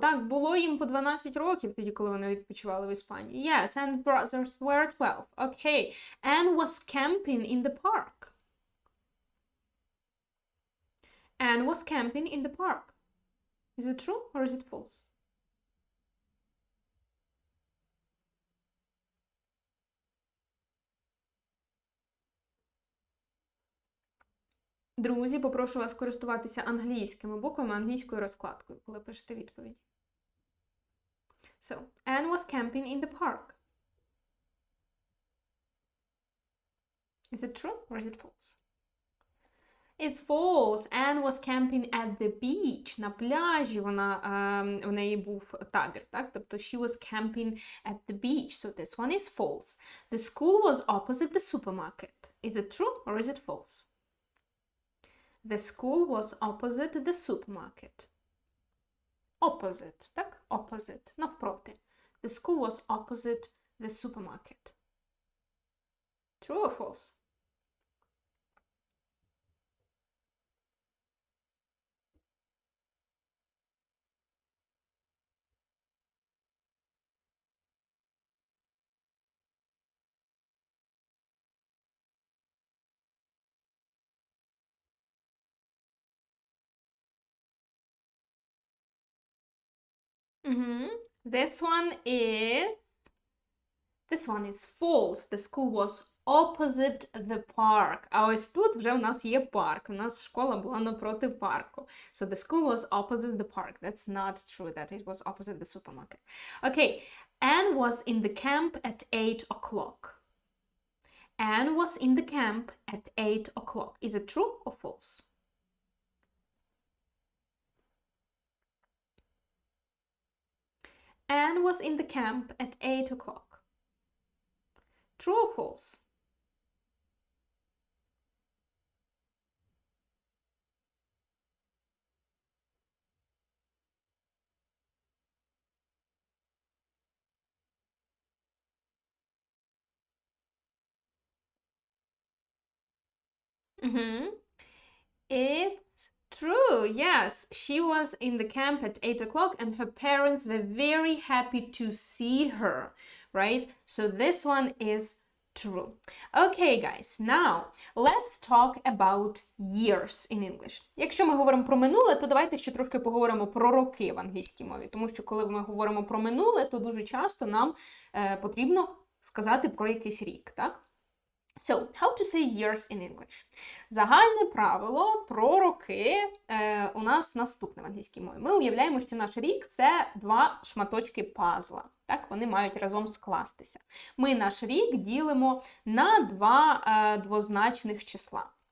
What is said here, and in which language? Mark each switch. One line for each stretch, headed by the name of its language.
Ukrainian: Так, було їм по 12 років тоді, коли вони відпочивали в Іспанії.
English: Yes, Anne's brothers were 12. Okay. Anne was camping in the park. Anne was camping in the park. Is it true or is it false?
Ukrainian: Друзі, попрошу вас користуватися англійськими буквами, англійською розкладкою, коли пишете відповідь.
English: So, Anne was camping in the park. Is it true or is it false? It's false. Anne was camping at the beach.
Ukrainian: На пляжі в неї був табір, так? Тобто
English: she was camping at the beach. So this one is false. The school was opposite the supermarket. Is it true or is it false? The school was opposite the supermarket. Opposite,
Ukrainian: так?
English: Opposite, навпроти. The school was opposite the supermarket. True or false? This one is false. The school was opposite the park.
Ukrainian: А ось тут вже у нас є парк. У нас школа була напроти парку.
English: So the school was opposite the park. That's not true that it was opposite the supermarket. Okay, Anne was in the camp at 8 o'clock. Anne was in the camp at 8 o'clock. Is it true or false? Anne was in the camp at 8 o'clock. True or false? It's true, yes. She was in the camp at 8 o'clock and her parents were very happy to see her, right? So this one is true. Okay, guys, now let's talk about years in English.
Ukrainian: Якщо ми говоримо про минуле, то давайте ще трошки поговоримо про роки в англійській мові. Тому що коли ми говоримо про минуле, то дуже часто нам потрібно сказати про якийсь рік, так?
English: So, how to say years in English?
Ukrainian: Загальне правило про роки у нас наступне в англійській мові. Ми уявляємо, що наш рік – це два шматочки пазла. Так, вони мають разом скластися. Ми наш рік ділимо на два двозначних числа.